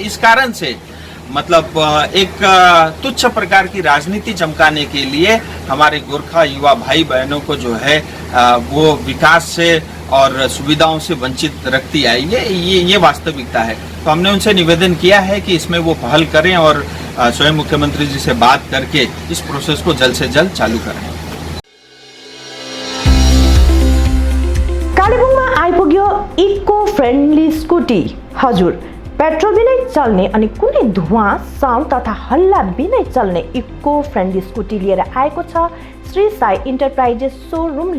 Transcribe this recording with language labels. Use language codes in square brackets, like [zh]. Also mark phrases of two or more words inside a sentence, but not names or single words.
[hi] इस कारण से मतलब एक तुच्छ प्रकार की राजनीति चमकाने के लिए हमारे गोरखा युवा भाई बहनों को जो है वो विकास से और सुविधाओं से वंचित रखती आई है। ये वास्तविकता है। तो हमने उनसे निवेदन किया है कि इसमें वो पहल करें और स्वयं मुख्यमंत्री जी से बात करके इस प्रोसेस को जल्द से जल्द चालू करें। [ne] कालेबुङमा आइपुग्यो [en] eco friendly scooty. [ne] हजुर, पेट्रोल बिनै चल्ने अनि कुनै धुवाँ, साउन्ड तथा हल्ला बिनै चल्ने [en] eco friendly scooty [ne] लिएर आएको छ श्री साई इन्टरप्राइजेस सोरुमले।